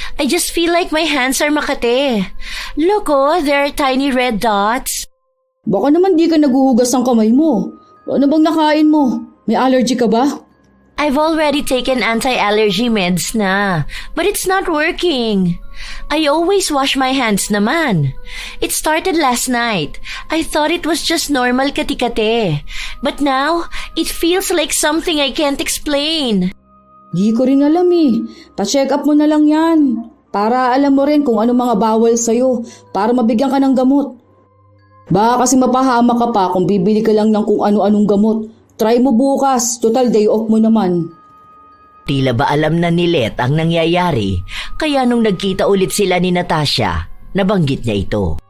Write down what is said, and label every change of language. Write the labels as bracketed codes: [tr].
[en] I just feel like my hands are makate. Look oh, there are tiny red dots. [tl] Baka naman di ka naguhugas ng kamay mo. Ano bang nakain mo? May allergy ka ba? [en] I've already taken anti-allergy meds na, but it's not working. I always wash my hands naman. It started last night. I thought it was just normal kati-kati. But now, it feels like something I can't explain. [tl] Di ko rin alam eh. Pa-check up mo na lang yan. Para alam mo rin kung ano mga bawal sa'yo. Para mabigyan ka ng gamot. Baka kasi mapahama ka pa kung bibili ka lang ng kung ano-anong gamot. Try mo bukas, total day off mo naman. Tila ba alam na ni Let ang nangyayari, kaya nung nagkita ulit sila ni Natasha, nabanggit niya ito.